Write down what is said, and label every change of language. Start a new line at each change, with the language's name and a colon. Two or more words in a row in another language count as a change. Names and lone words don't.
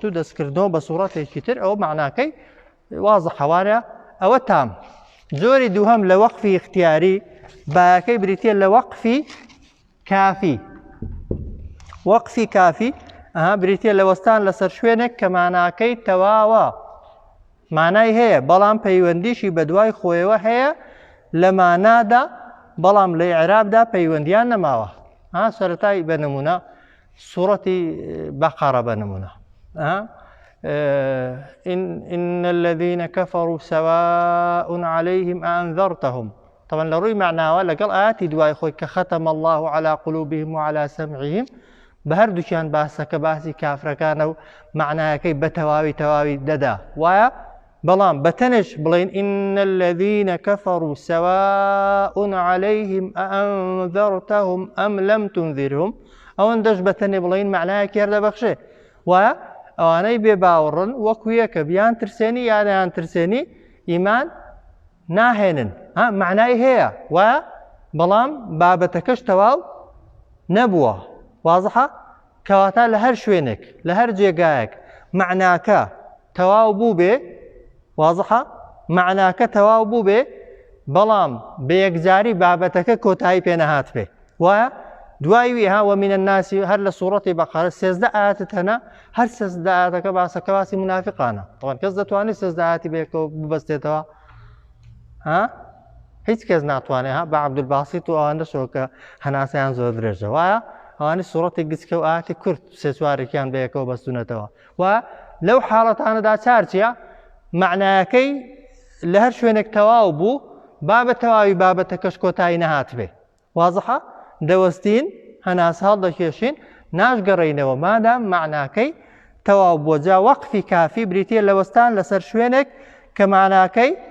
Central Kurdish: و دەستکردنەوە بە سوورەتێکی تر ئەوە معناکەی وازەحە وانە ئەوە تام جۆری دووهەم لە وەقفی اختیاری باەکەی بریتە لە وەقفی کافی وەقفی کافی بریتە لە وەستان لەسەر شوێنێک کە ماناکەی تەواوە مانای هەیە بەڵام پەیوەندیشی بە دوای خۆیەوە هەیە لە مانادا بەڵام لە ئیعرابدا پەیوەندیان نەماوە سەرەتای بە نمونە سوورەتی بەقەرە بە نمونە
Arabic: إن الذين كفروا سواء عليهم أأنذرتهم
Central Kurdish: طبعا لە ڕووی معناوە لەگەڵ ئاەتی دوای خۆی کە
Arabic: ختم الله على قلوبهم وعلى سمعهم
Central Kurdish: بە هەردووکیان باسەکە باسی کافرەکانە و معنایەکەی بە تەواوی دەدا وایە بەڵام بەتەنش بڵێن
Arabic: إن الذين كفروا سواء عليهم أأنذرتهم أم لم تنذرهم
Central Kurdish: ئەوەندەش بەتەنێ بڵێن معنایەکی هەردەبەخشێ وایە ئەوانەی بێ باوەڕن وەکویە کە بیان ترسێنی یانیان ترسێنی ئیمان ناهێنن معنای هەیە وایە بەڵام بابەتەکەش تەواو نەبووە وازەحە کەواتە لە هەر شوێنێک لە هەر جێگایەک معناکە تەواو بوو بێ وازەحە معناکە تەواو بوو بێ بەڵام بە یەکجاری بابەتەکە کۆتایی پێ نەهات بێ وایە دوایوی
Arabic: ومن الناس
Central Kurdish: هەر لە سوورەتی بەقەرە 13 ئاەتت هەنا هەر 13 ئاەتەکە باسەکە باسی منافقانە طبعاً کەس دەتوانێت 13 ئاەتی بێکەوە ببەستێتەوە هیچ کەس ناتوانێت بە عەبدولباسیت و ئەوانە شۆکە هەناسەیان زۆر درێژە وایە ئەوانە سوورەتی گچکە و ئاەتی کورد سێ چوارێکیان بەیەکەوە بەستونەتەوە و لەو حاڵەتانەدا چارچیە معنایەکەی لە هەر شوێنێک تەواو بوو بابە تەواوی بابەتەکەش کۆتایی نەهات بێ وازەحە دەوەستین هەناس هەڵدەکێشین ناشگەڕێینەوە مادام معناکەی تەواو بووە جا وەقفی کافی بریتە لە وەستان لەسەر شوێنێک کە معناکەی